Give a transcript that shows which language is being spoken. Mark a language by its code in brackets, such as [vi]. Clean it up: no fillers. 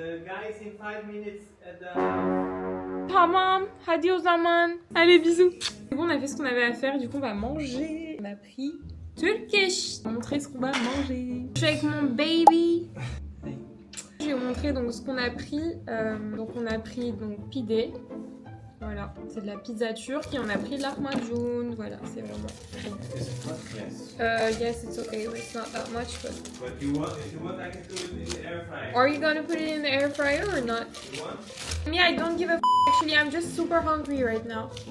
[en] The guy is in 5 minutes at the... [tr] Tamam, hadi o zaman. [fr] Allez, bisous. Du coup, on a fait ce qu'on avait à faire, du coup, on va manger. On a pris Turkish. On va montrer ce qu'on va manger. Je suis avec mon baby. Je vais vous montrer donc ce qu'on a pris. Donc, on a pris donc pide. Voilà, c'est de la pizza turque et on a pris de lahmacun. Voilà, c'est vraiment bon. [en] Is it hot? Yes. Yes, it's okay. It's not that much, but... But you want, if you want, I can do it in the air fryer. Are you gonna put it in the air fryer or not? You want? Yeah, I don't give a f***. Actually, I'm just super hungry right now.